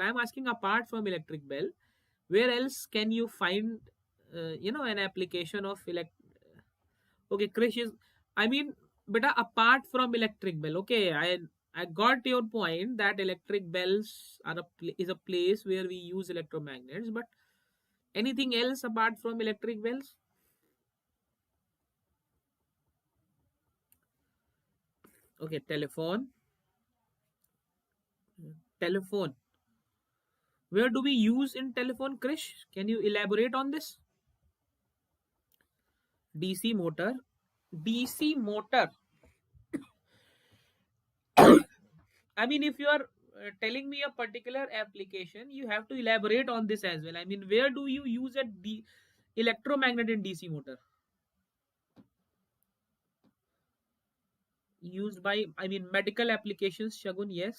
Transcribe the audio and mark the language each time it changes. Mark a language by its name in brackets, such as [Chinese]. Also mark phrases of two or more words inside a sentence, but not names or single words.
[English] I'm asking, apart from electric bell, where else can you find an application of okay, Krish is, but apart from electric bell, okay, I got your point that electric bells are is a place where we use electromagnets, but anything else apart from electric bells? Okay, telephone. Telephone. Where do we use in telephone, Krish? Can you elaborate on this? DC motor. DC motor. If you are telling me a particular application, you have to elaborate on this as well. Where do you use the electromagnet in DC motor? Used by, medical applications, Shagun, yes.